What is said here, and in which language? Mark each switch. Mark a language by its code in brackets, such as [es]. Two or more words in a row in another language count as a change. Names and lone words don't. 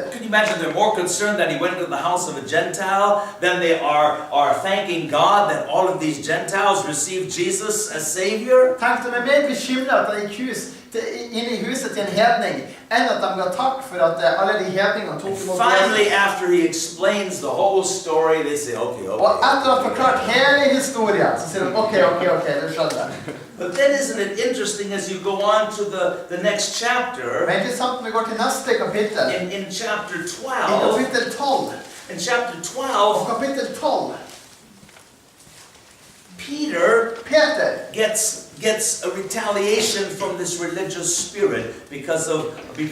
[en] Can you imagine they're more concerned that he went to the house of a Gentile than they are thanking God that all of these Gentiles received Jesus as Savior? [no] Tenk de er mer bekymret at de gikk inn i huset til en hedning, enn at de ga takk for at alle de hedningene tok imot [en] Finally, Jesus. after he explains the whole story, they say, okay. [no] Og etter å ha forklart hele historien, så sier de, ok, det skjønner jeg. [en] But then isn't it interesting as you go on to the next chapter, [no] Men ikke sant, vi går til neste kapittel. [en] in chapter I 12, [no] kapittel 12. [en] in chapter [no] Og [en] 12, [no] kapittel 12. [en] Peter Peter gets a retaliation from this religious spirit because